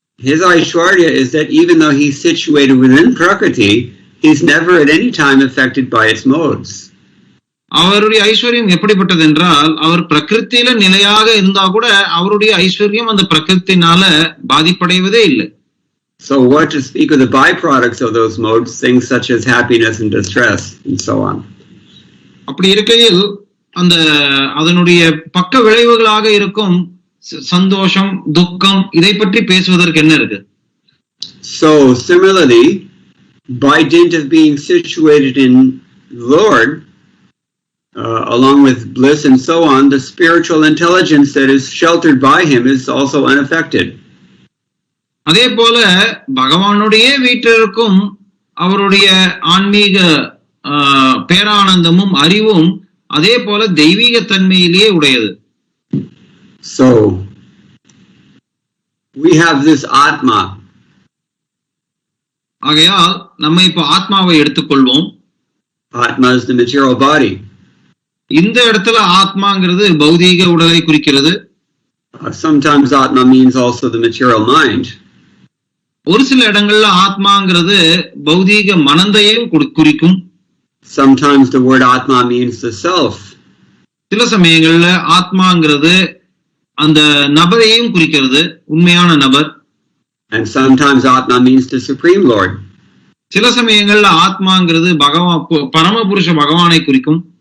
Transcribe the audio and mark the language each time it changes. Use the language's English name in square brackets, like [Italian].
[English] His Aishwarya is that even though he's situated within Prakriti, he's never at any time affected by its modes. [Tamil] அவருடைய ஐஸ்வர்யம் எப்படிப்பட்டது என்றால், அவர் பிரகிருத்தில நிலையாக இருந்தா கூட அவருடைய ஐஸ்வர்யம் அந்த பிரகிருத்தினால பாதிப்படைவதே இல்லை. [English] So what to speak of the byproducts of those modes, things such as happiness and distress and so on. [Tamil] அப்படி இருக்கையில் அந்த அதனுடைய பக்க விளைவுகளாக இருக்கும் சந்தோஷம், துக்கம், இதை பற்றி பேசுவதற்கு என்ன இருக்கு? [English] So similarly, by dint of being situated in Lord, along with bliss and so on, the spiritual intelligence that is sheltered by him is also unaffected. [Tamil] அதே போல பகவானுடைய வீட்டிற்கும் அவருடைய ஆன்மீக பேரானந்தமும் அறிவும் அதே போல தெய்வீக தன்மையிலேயே உடையது. [English] So we have this Atma. [Tamil] ஆகையால் நம்ம இப்போ ஆத்மாவை எடுத்துக்கொள்வோம். [English] Atma is the material body. [Tamil] இந்த இடத்துல ஆத்மாங்கிறது பௌதீக உடலை குறிக்கிறது. [English] Sometimes Atma means also the material mind. [Tamil] ஒரு சில இடங்கள்ல ஆத்மாங்கிறது பௌதீக மனதையும் குறிக்கும். [English] Sometimes the word Atma means the self. [Tamil] சில சமயங்கள்ல ஆத்மாங்கிறது அந்த நபரையும் குறிக்கிறது, உண்மையான நபர். [English] And sometimes Atma means the Supreme Lord. [Tamil] சில சமயங்கள்ல ஆத்மாங்கிறது பரமபுருஷ பகவானை குறிக்கும்.